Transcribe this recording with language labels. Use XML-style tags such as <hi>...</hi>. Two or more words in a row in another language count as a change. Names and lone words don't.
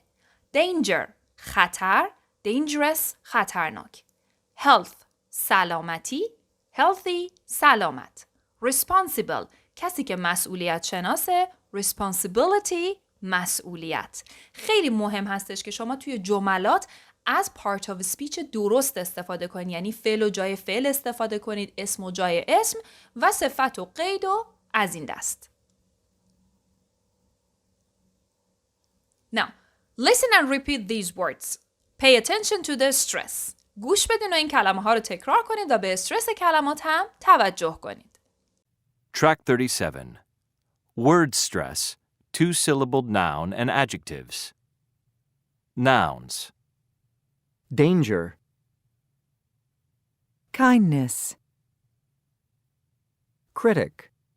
<fa>Danger خطر، dangerous خطرناک. Health سلامتی، healthy سلامت. Responsible کسی که مسئولیت شناسه، responsibility مسئولیت. خیلی مهم هستش که شما توی جملات از</fa> <en>part of speech</en> <fa>درست استفاده کنید، یعنی فعل و جای فعل استفاده کنید، اسم و جای اسم و صفت و قید و از این دست.</fa> <en>Now, listen and repeat these words. Pay attention to the stress.</en> <fa>گوش بدین و این کلمه ها رو تکرار کنید و به استرس کلمات هم توجه کنید.</fa> <en>Track 37. Word stress, two-syllabled noun and adjectives. Nouns. Danger. kindness, Critic.</en>